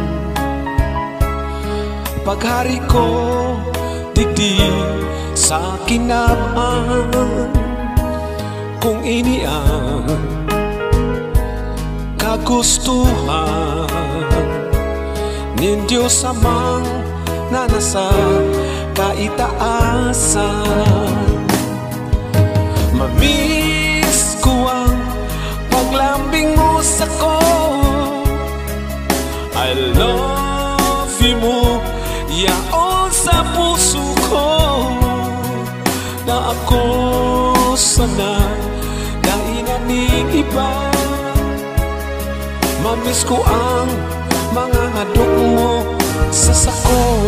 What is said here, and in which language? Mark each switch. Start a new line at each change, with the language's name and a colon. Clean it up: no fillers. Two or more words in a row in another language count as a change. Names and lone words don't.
Bikol: Paghari ko digdi sa kinabang, kung ini ang kagustuhan nin Diyos amang na nasa kaitaasan. Mamiss ko ang paglambing mo sa ko.
English: I love you
Bikol: mo, yaon sa puso ko, na ako sana nainaning iba. Mamiss ko ang mga hadok mo sa sako.